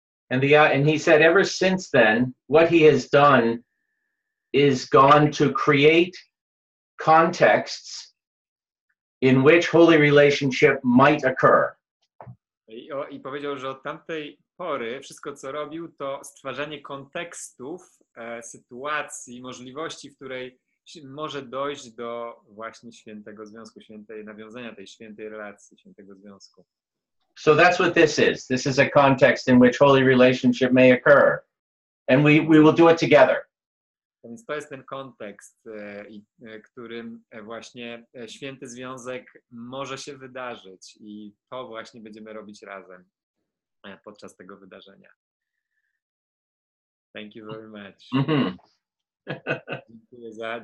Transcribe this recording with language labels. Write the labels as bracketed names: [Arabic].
[English] And he said ever since then, what he has done is gone to create contexts in which holy relationship might occur. [Polish] I powiedział, że od tamtej pory wszystko, co robił, to stwarzanie kontekstów, sytuacji, możliwości, w której może dojść do właśnie świętego związku, nawiązania tej świętej relacji, świętego związku. [English] So that's what this is. This is a context in which holy relationship may occur. And we will do it together. [Polish] Więc to jest ten kontekst, którym właśnie święty związek może się wydarzyć i to właśnie będziemy robić razem podczas tego wydarzenia. [English] Thank you very much. Mm-hmm.